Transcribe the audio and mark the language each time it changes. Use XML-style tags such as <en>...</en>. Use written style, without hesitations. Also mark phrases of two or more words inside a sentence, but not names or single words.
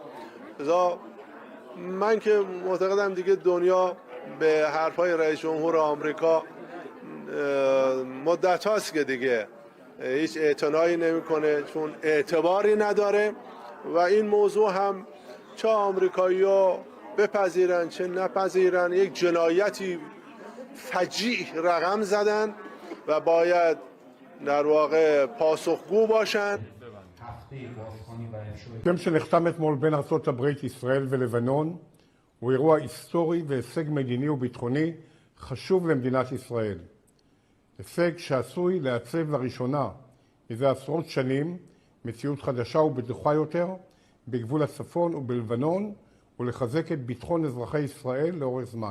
<fa>من که معتقدم دیگه دنیا به حرفای رئیس جمهور آمریکا مدت هاست که دیگه هیچ اعتنایی نمیکنه، چون اعتباری نداره و این موضوع هم چه آمریکایی‌ها بپذیرن چه نپذیرن یک جنایتی فجیع رقم زدن و باید در واقع پاسخگو باشن.</fa> <he>הסכם שנחתם אתמול בין ארצות הברית, ישראל ולבנון הוא אירוע היסטורי והישג מדיני וביטחוני חשוב למדינת ישראל. הישג שעשוי לעצב לראשונה מזה עשרות שנים מציאות חדשה ובטוחה יותר בגבול הצפון ובלבנון ולחזק את ביטחון אזרחי ישראל לאורך זמן.</he>